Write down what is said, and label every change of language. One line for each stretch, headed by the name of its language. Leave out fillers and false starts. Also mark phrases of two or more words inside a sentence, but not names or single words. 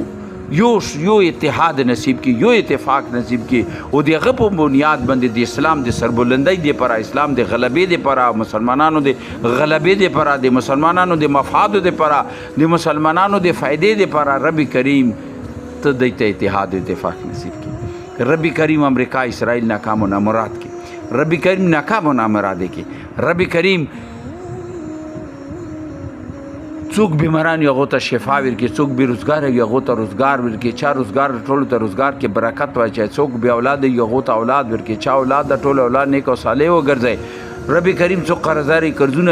Pashto: یو اتحاد نصیب کی یو اتفاق نصیب کی او دغه په بنیاد باندې د اسلام د سربلندۍ لپاره اسلام د غلبې لپاره مسلمانانو د غلبې لپاره د مسلمانانو د مفاد لپاره د مسلمانانو د فائدې لپاره رب کریم ته د اتحاد او اتفاق نصیب کی رب کریم امریکا اسرائیل ناکام و نامراد کی رب کریم ناکام و نامراد کی رب کریم څوک بیماران یو غوته شفا ورکړي څوک بیروزګار یو غوته روزګار ورکړي چا روزګار ټولو ته روزګار کې برکت واچي څوک بې اولاد یو غوته اولاد ورکړي چا اولاد د ټولو اولاد نیک او صالح وګرځي رب کریم څوک قرضداري قرضونه